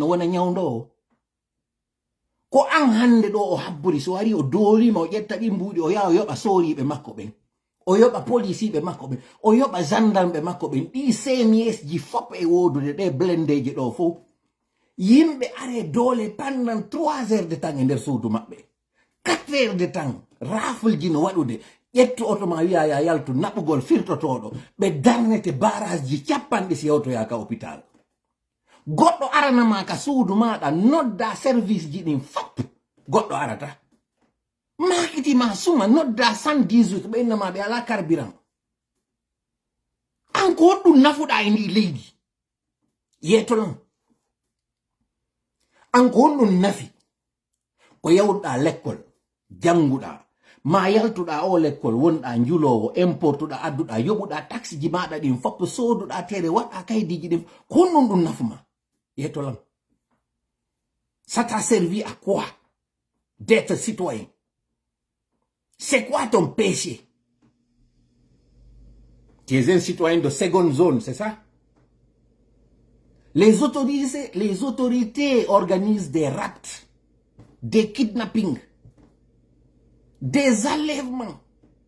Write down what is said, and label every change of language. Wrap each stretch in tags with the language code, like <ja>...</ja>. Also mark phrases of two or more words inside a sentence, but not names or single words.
<ff>wona ñawdowo ko an hande ɗo o habburi so wari o doolima o ƴetta ɗi mbuuɗi o yaha o yoɓa sooriɓe makko ɓen o yoɓa policiɓe makko ɓen o yoɓa gendarme makko ɓen ɗi CMS ji fop e wodude ɗe blendeji ɗo fof yimɓe are doole</ff> <fr>pendant 3 heures de temps</fr> <ff>e nder suudu maɓɓe</ff> <fr>4 heures de temps</fr> <ff>rafulji no waɗude ƴettu oto ma wiya ya yaltu naɓugol firtotoɗo ɓe darnete barage ji capanɗe si yawtoya ka hôpital goɗɗo aranama ka suudu maɗa nodda service ji ɗin fop goɗɗo arata makitima suma nodda 118 ɓe innama ɓe ala carburant an ko hoɗɗum nafuɗa e ndi leydi yeeto non an ko honɗum nafi ko yawɗa l'école janguɗa ma yaltuɗa o l'école wonɗa njulowo importuɗa adduɗa yoɓuɗa taxe ji maɗa ɗin fop sooduɗa tere waɗa kaydiji ɗin ko honɗum ɗum nafuma yetolam</ff> <fr>ça t'a servi à quoi d'être citoyen? C'est quoi ton péché? Tu es un citoyen de seconde zone, c'est ça? Les autorités organisent des rapts, des kidnappings, des enlèvements.</fr>